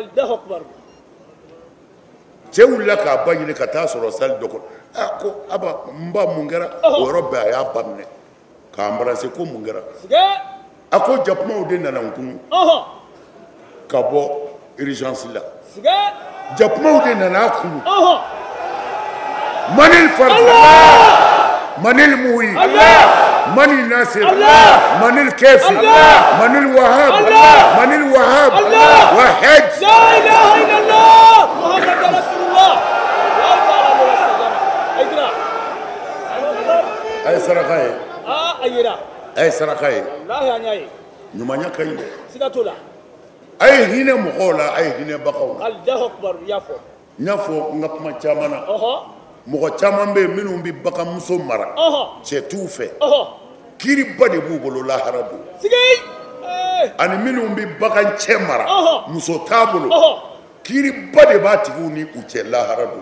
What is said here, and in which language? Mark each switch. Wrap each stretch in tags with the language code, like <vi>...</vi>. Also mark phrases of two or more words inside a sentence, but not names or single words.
<bm>cɛ wulila k'a ba ɲini ka taa sɔrɔ sali dɔ kɔnɔ a ko aba n ba mun kɛra o yɔrɔ bɛɛ a y'a ba minɛ k'a embrasser ko mun kɛra a ko jakumaw de nana n kunu ka bɔ urgence la jakumaw de nana a kunu manil farda manil muhi manil nasir manil kafi manil wahab manil wahab wahid</bm> <ar>لا إله إلا الله محمد رسول الله</ar> <bm>ay saraka ye ayira ay saraka ye wallahi anyaye ɲumanya ka ɲi sigatola ay hinɛ mɔgɔw la ay hinɛ bagaw la</bm> <ar>الله أكبر yafo</ar> <bm>n y'a fɔ n ka kuma caman na mɔgɔ caman bɛ yen minnu bɛ baganmuso mara cɛ t'u fɛ kiiriba de b'u bolo lahara don ani minnu bɛ bagan cɛ mara muso t'a bolo kiiriba de b'a tigiw ni u cɛ lahara don</bm>